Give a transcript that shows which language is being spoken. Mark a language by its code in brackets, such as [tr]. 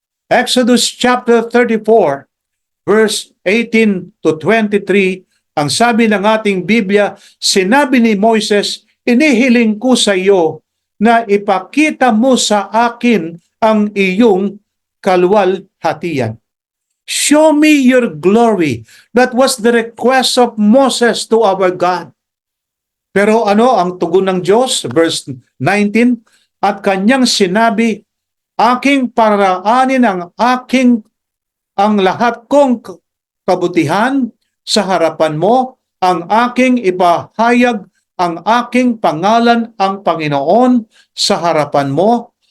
[tl] Exodus chapter 34 verse 18 to 23, ang sabi ng ating Biblia, sinabi ni Moses, inihiling ko sa iyo na ipakita mo sa akin ang iyong kaluwalhatian. [en] Show me your glory. That was the request of Moses to our God. [tl] Pero ano ang tugon ng Diyos? Verse 19, at kanyang sinabi, aking paraanin ang lahat kong kabutihan sa harapan mo, ang aking ibahayag ang aking pangalan ang Panginoon sa harapan mo.